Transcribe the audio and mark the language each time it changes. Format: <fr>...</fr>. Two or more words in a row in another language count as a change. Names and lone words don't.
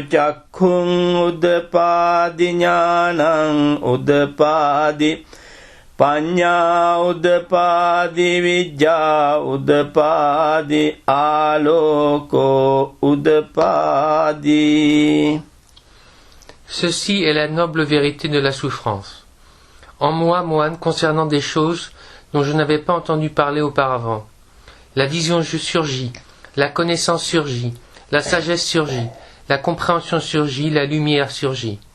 <pi>චක්ඛුං උදපාදි ඥානං උදපාදි පඤ්ඤා උදපාදි විජ්ජා උදපාදි ආලෝකෝ උදපාදි.</pi> <fr>Ceci est la noble vérité de la souffrance. En moi, moine, concernant des choses dont je n'avais pas entendu parler auparavant. La vision surgit, la connaissance surgit, la sagesse surgit, la compréhension surgit, la lumière surgit.</fr>